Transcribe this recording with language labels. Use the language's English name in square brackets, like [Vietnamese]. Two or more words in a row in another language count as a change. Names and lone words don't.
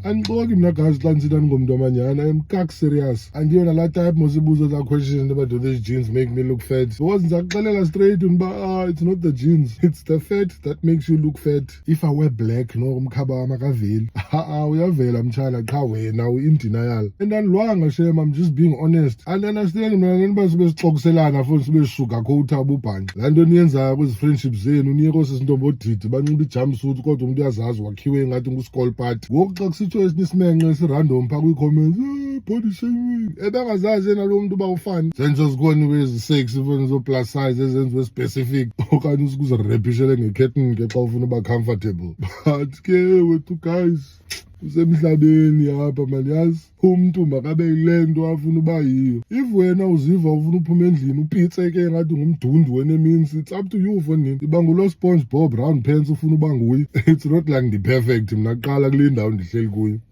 [Xhosa] Angixoki mina guys xa ndisitha ndingumntu amanyana. [English] I am kak serious. [Xhosa] Andiyona laa type mos ibuzo za [English] questions about do these jeans make me look fat. Because [Xhosa] ndizakuxelela straight uba [English] it's not the jeans. It's the fat that makes you look fat. If I wear black no [Xhosa] umkhaba wami akaveli. Uyavela mtshana qha wena [English] in denial. And [Xhosa] andilwanga shem, [English] I'm just being honest. And understand [Xhosa] mina neniba sibe sixokiselana futhi sibe sugarcoat ububhanxa. Laa nto niyenzayo kwezi friendships zenu niye kosisintombo odidi banxiba ijumpsuit kodwa umuntu uyazazi wakhiwe ngathi nguschool party. Ngoku xa kusitsho esinisimenxe esirandom phaa kwii-comments body shaming ebengazazi yena lo muntu uba ufani zenzo zikhona wezi-sex ifoni zo-plus size ezenziwe specific okanye usukuzirepishele ngekhetini ke xa ufuna uba comfortable. But ke wethu guys usemhlabeni apha maliyazi umntu makabe yile nto afuna uba yiyo. If wena uziva ufuna uphuma endlini upitse ke ngathi ngumdundu weneminsi, [English] it's up to you fonini. [Xhosa] Iba ngulo SpongeBob [English] round pants [Xhosa] ufuna uba nguye. [English] It's not like [Xhosa] ndi-perfect mna kuqala kule ndawo ndihleli kuyo.